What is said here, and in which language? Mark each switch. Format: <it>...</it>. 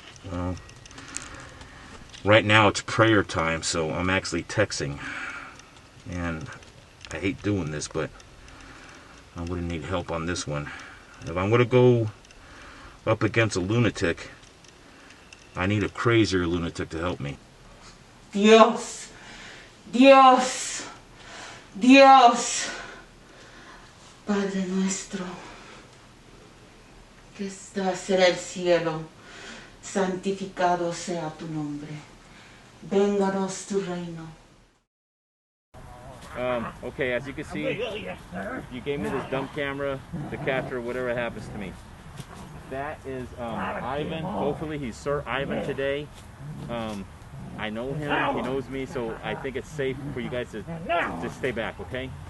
<en>Well, right now it's prayer time, so I'm actually texting. And I hate doing this, but I'm going to need help on this one. If I'm going to go up against a lunatic, I need a crazier lunatic to help me.</en> <es>Dios, Dios, Dios, Padre nuestro, que estás en el cielo, santificado sea tu nombre. Vénganos tu reino.</es> <en>Okay, as you can see, you gave me this dumb camera to capture whatever happens to me. That is Ivan. Hopefully he's Sir Ivan today. I know him, he knows me, so I think it's safe for you guys to just stay back, okay?</en>